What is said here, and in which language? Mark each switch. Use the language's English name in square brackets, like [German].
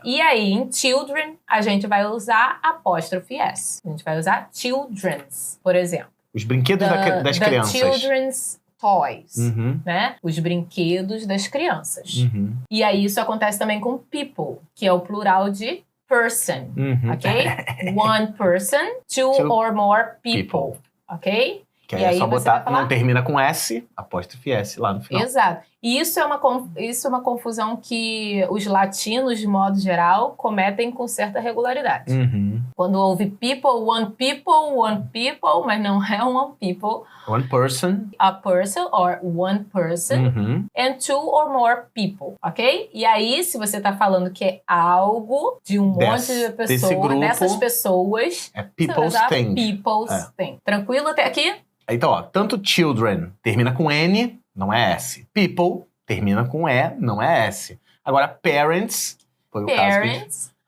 [Portuguese] E aí, em children, a gente vai usar apóstrofe S. A gente vai usar children's, por exemplo. Os brinquedos das crianças. [English] Children's toys, né? [Portuguese] Os brinquedos das crianças. E aí, isso acontece também com people, que é o plural de person, ok? [English] One person, two or more people. Ok? [Portuguese] Que aí é só botar, não termina com S, apóstrofe S lá no final. Exato. E isso é uma confusão que os latinos, de modo geral, cometem com certa regularidade. Quando houve [English] one people, [Portuguese] mas não é one people. [English] One person. A person or one person. And two or more people, ok? [Portuguese] E aí, se você tá falando que é algo de um monte de pessoas, dessas pessoas... É [English] people's thing. People's thing. [Portuguese] Tranquilo até aqui? Então, ó, tanto children termina com N, não é S. People termina com E, não é S. Agora, parents, foi o caso que